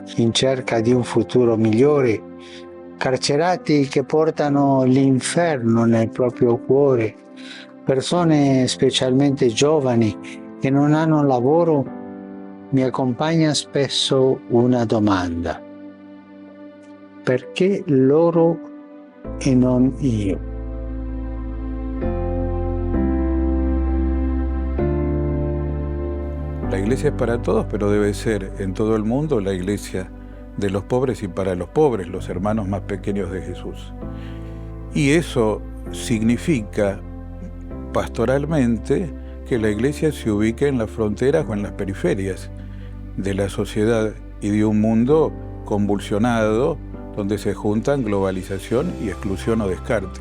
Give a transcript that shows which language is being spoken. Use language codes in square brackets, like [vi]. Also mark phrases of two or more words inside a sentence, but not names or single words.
[it] in cerca di un futuro migliore, carcerati che portano l'inferno nel proprio cuore, persone specialmente giovani che non hanno lavoro, mi accompagna spesso una domanda: perché loro e non io? [es] La iglesia es para todos, pero debe ser en todo el mundo la iglesia de los pobres y para los pobres, los hermanos más pequeños de Jesús. Y eso significa pastoralmente que la iglesia se ubique en las fronteras o en las periferias de la sociedad y de un mundo convulsionado donde se juntan globalización y exclusión o descarte.